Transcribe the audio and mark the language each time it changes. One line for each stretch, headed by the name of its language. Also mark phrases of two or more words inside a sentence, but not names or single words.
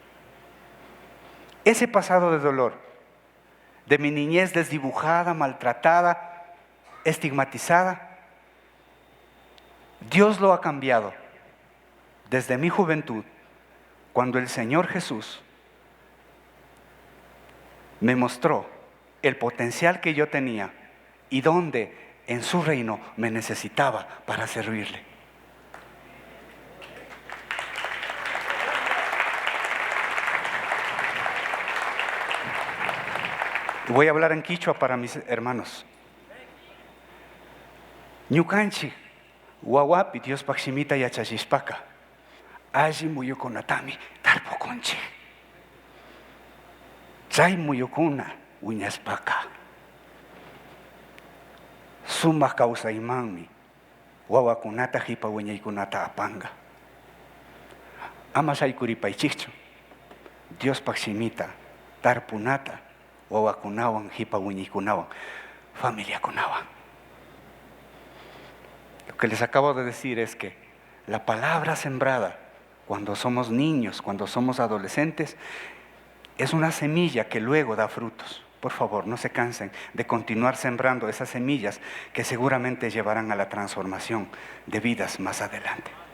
Spanish: Ese pasado de dolor, de mi niñez desdibujada, maltratada, estigmatizada, Dios lo ha cambiado desde mi juventud, cuando el Señor Jesús me mostró el potencial que yo tenía y dónde en su reino me necesitaba para servirle. Voy a hablar en quichua para mis hermanos.
Quechua: Ñukanchi, wawapi Dios pakshimita yachashispaka, alli muyukunatami tarpukunchi. Chay muyukuna wiñaspaka, sumaq kawsaymanmi wawakunata hipa wiñaykunata apanga. Ama shaykuripaychikchu Dios pakshimita tarpunata wawakunawan hipa wiñaykunawan familiakunawan.
Spanish: Lo que les acabo de decir es que la palabra sembrada cuando somos niños, cuando somos adolescentes, es una semilla que luego da frutos. Por favor, no se cansen de continuar sembrando esas semillas que seguramente llevarán a la transformación de vidas más adelante.